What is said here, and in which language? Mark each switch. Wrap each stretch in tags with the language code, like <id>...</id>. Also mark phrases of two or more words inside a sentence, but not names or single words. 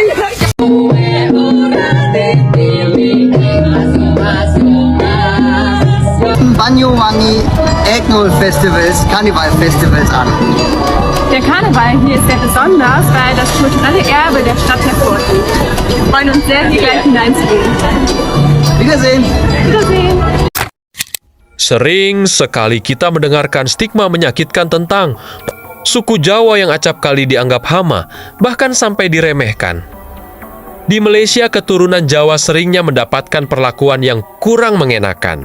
<de>Banyuwangi Ethno Festivals, Karneval Festivals an. Der Karneval hier ist sehr besonders, weil das kulturelle Erbe der Stadt hervorgeht. Wir freuen uns sehr, hier gleich hineinzugehen. Wiedersehen. Wiedersehen.</de> <id>Sering sekali kita mendengarkan stigma menyakitkan tentang suku Jawa yang acap kali dianggap hama, bahkan sampai diremehkan. Di Malaysia, keturunan Jawa seringnya mendapatkan perlakuan yang kurang mengenakan.</id>